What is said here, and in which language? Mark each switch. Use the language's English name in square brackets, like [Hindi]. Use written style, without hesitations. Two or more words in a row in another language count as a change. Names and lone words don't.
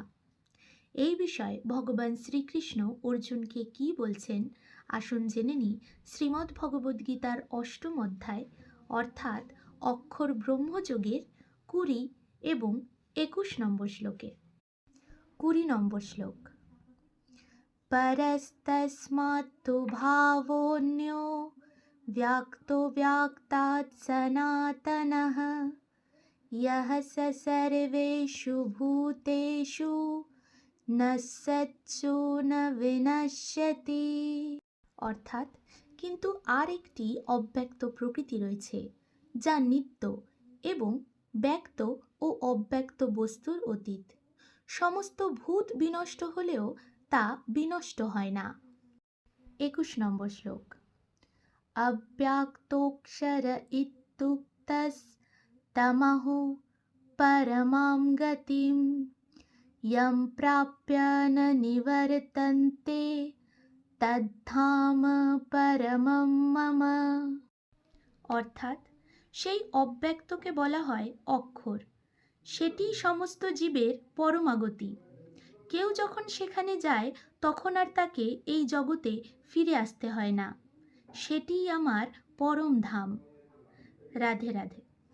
[Bangla] এই বিষয়ে ভগবান শ্রীকৃষ্ণ অর্জুনকে কি বলছেন আসুন জেনে নিই শ্রীমদ্ ভগবদ্গীতার অষ্টম অধ্যায় অর্থাৎ অক্ষর ব্রহ্মযোগের 20 এবং 21 নম্বর শ্লোকে। [Sanskrit] 20 [Bangla] নম্বর শ্লোক। [Sanskrit] পরস্তস্মাত্তু ভাবোऽন্যো व्यक्तो व्यक्तात् सनातनः यः स सर्वेषु भूतेषु न सत्सु न विनश्यति। [Bangla] অর্থাৎ কিন্তু আর একটি অব্যক্ত প্রকৃতি রয়েছে যা নিত্য এবং ব্যক্ত ও অব্যক্ত বস্তুর অতীত। সমস্ত ভূত বিনষ্ট হলেও তা বিনষ্ট হয় না। 21 নম্বর শ্লোক। [Sanskrit] अव्याक्तोऽक्षर इत्युक्तस्तमहो परमां गतिं यं प्राप्य न निवर्तन्ते तद्धाम परमं मम। [Bangla] অর্থাৎ সেই অব্যক্তকে বলা হয় অক্ষর, সেটি সমস্ত জীবের পরমাগতি। কেউ যখন সেখানে যায় তখন আর তাকে এই জগতে ফিরে আসতে হয় না। সেটিই আমার পরম ধাম। রাধে রাধে।